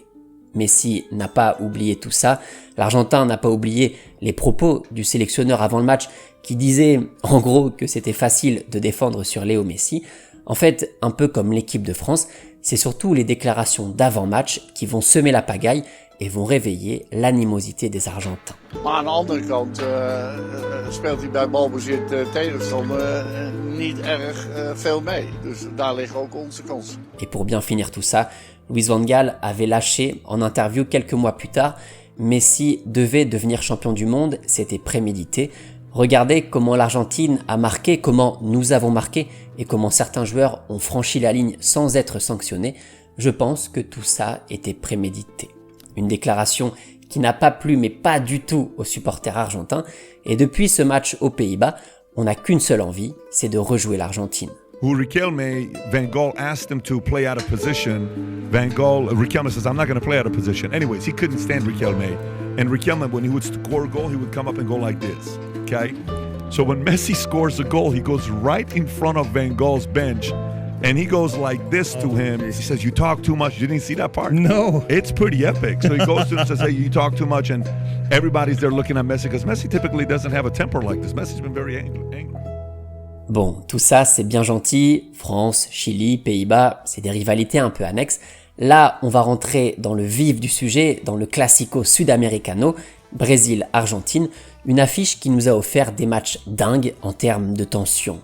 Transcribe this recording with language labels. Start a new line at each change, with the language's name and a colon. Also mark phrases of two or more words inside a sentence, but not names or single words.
French: Messi n'a pas oublié tout ça, l'Argentin n'a pas oublié les propos du sélectionneur avant le match qui disait en gros que c'était facile de défendre sur Léo Messi. En fait, un peu comme l'équipe de France, c'est surtout les déclarations d'avant-match qui vont semer la pagaille et vont réveiller l'animosité des Argentins.
Dutch: Maar aan de andere kant speelt hij bij balbezit tegenstander niet erg veel mee. Dus daar liggen ook onze kansen.
French: Et pour bien finir tout ça, Louis van Gaal avait lâché en interview quelques mois plus tard, Messi devait devenir champion du monde, c'était prémédité. Regardez comment l'Argentine a marqué, comment nous avons marqué et comment certains joueurs ont franchi la ligne sans être sanctionnés. Je pense que tout ça était prémédité. Une déclaration qui n'a pas plu, mais pas du tout aux supporters argentins. Et depuis ce match aux Pays-Bas, on n'a qu'une seule envie, c'est de rejouer l'Argentine.
English: who Riquelme, Van Gaal asked him to play out of position. Riquelme says, I'm not going to play out of position. Anyways, he couldn't stand Riquelme. And Riquelme, when he would score a goal, he would come up and go like this, okay? So when Messi scores a goal, he goes right in front of Van Gaal's bench, and he goes like this to him. He says, you talk too much. You didn't see that part? No. It's pretty epic. So he goes to him and says, hey, you talk too much, and everybody's there looking at Messi, because Messi typically doesn't have a temper like this. Messi's been very angry.
French: Bon, tout ça c'est bien gentil, France, Chili, Pays-Bas, c'est des rivalités un peu annexes. Là, on va rentrer dans le vif du sujet, dans le Classico Sudamericano, Brésil-Argentine, une affiche qui nous a offert des matchs dingues en termes de tension.